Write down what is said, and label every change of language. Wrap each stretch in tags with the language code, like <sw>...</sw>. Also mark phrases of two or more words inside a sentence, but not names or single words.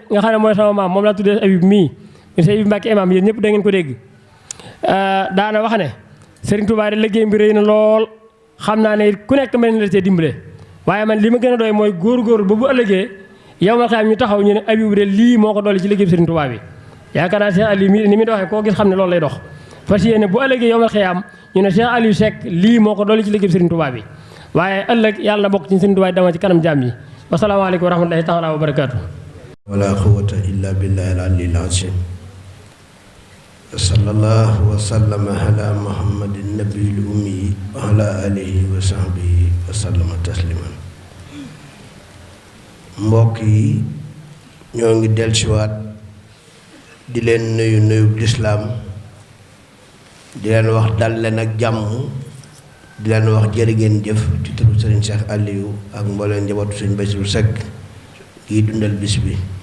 <wo>nga xam ne mooy sama maam moom laa tuddee Abib mii Serigne Abib Mbacke imam yéen ñëpp da ngeen ko dégg daana wax ne Serigne Touba de liggéey bi rëy na lool xam naa ne ku nekk mën na la cee dimbale waaye man li ma gën a doy mooy góor-góor ba bu ëllëgee yow ma xam ñu taxaw ñu ne Abibou de lii moo ko dolli ci liggéey Serigne Touba bi yaakaar naa Cheikh Aliou ni muy doxee koo gis xam ne loolu lay dox fas yéene bu ëllëgee yow ma xiyaam ñu ne Cheikh Aliou Seck lii moo ko dolli ci liggéey Serigne Touba bi waaye ëllëg yàlla na bokk ci Serigne Touba dama ci kanam jaam yi</wo> <ar>والسلام عليكم ورحمة الله تعالى وبركاته. ولا قوة إلا بالله العلي العظيم صلى الله وسلم على محمد النبي الأمي وعلى آله وصحبه وسلم تسليما.</ar> <wo>mbokk yi ñoo ngi dellusiwaat di leen nuyu nuyu lislaam di leen wax dal leen ak jàmm di leen wax jërë ngeen jëf ci turu Serigne Cheikh Aliou ak mbooleen njabootu Serigne Bassirou Seck kii dundal bis bi.</wo>